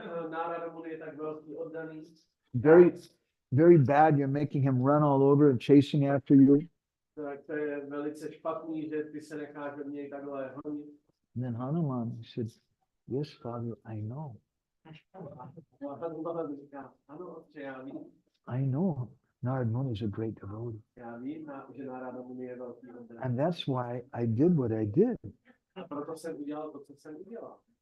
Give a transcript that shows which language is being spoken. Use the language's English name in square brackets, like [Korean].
[Czech] Narad Muni je tak velký oddaný. [English] Very bad. You're making him run all over and chasing after you. [Czech] Tak to je velice špatný, že ty se necháš od něj takhle honit. [English] And then Hanuman, he said, yes, Father, I know. [Czech] Hanuman říká, ano, otče, já vím. [English] I know. Narad Muni is a great devotee. [Czech] Já vím, že Narad Muni je velký oddaný. [English] And that's why I did what I did. [Czech] A proto jsem udělal to, co jsem udělal.